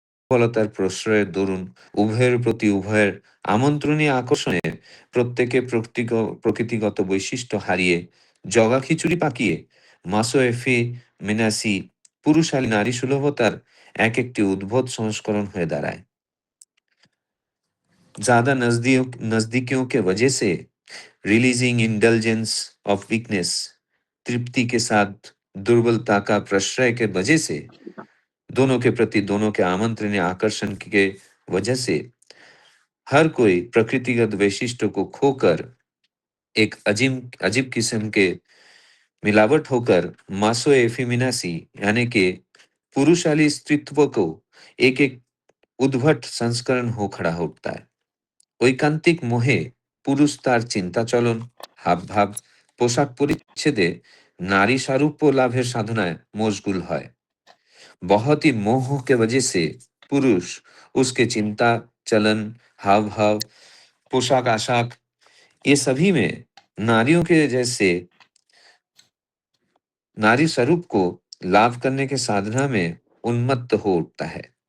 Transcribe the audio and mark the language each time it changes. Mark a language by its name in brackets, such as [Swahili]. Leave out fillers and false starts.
[Bangla] দুর্বলতার প্রশ্রয়ের দরুন উভয়ের প্রতি উভয়ের আমন্ত্রণীয় আকর্ষণে প্রত্যেকে প্রকৃতিগত বৈশিষ্ট্য হারিয়ে জগা খিচুড়ি পাকিয়ে মাসোয়েফি মিনাসি পুরুষালী নারী সুলভতার এক একটি উদ্ভট সংস্করণ হয়ে দাঁড়ায়। [Hindi] ज्यादा नजदीकियों के वजह से [English] releasing indulgence of weakness, [Hindi] तृप्ति के साथ दुर्बलता का प्रश्रय के वजह से, दोनों के प्रति दोनों के आमंत्रण या आकर्षण के वजह से हर कोई प्रकृतिगत वैशिष्ट्य को खोकर एक अजीब अजीब किस्म के मिलावट होकर मासो एफिमिनासी यानी कि पुरुषाली स्त्रीत्व को एक एक उद्भट संस्करण हो खड़ा होता है। [Bangla] ঐকান্তিক মোহে পুরুষ তার চিন্তাচলন, হাবভাব, পোশাক পরিচ্ছেদে নারী সারূপ্য লাভের সাধনায় মশগুল হয়। [Hindi] बहुत ही मोह के वजह से पुरुष उसके चिंता, चलन, हाव भाव, पोशाक आशाक ये सभी में नारियों के जैसे नारी स्वरूप को लाभ करने के साधना में उन्मत्त हो उठता है।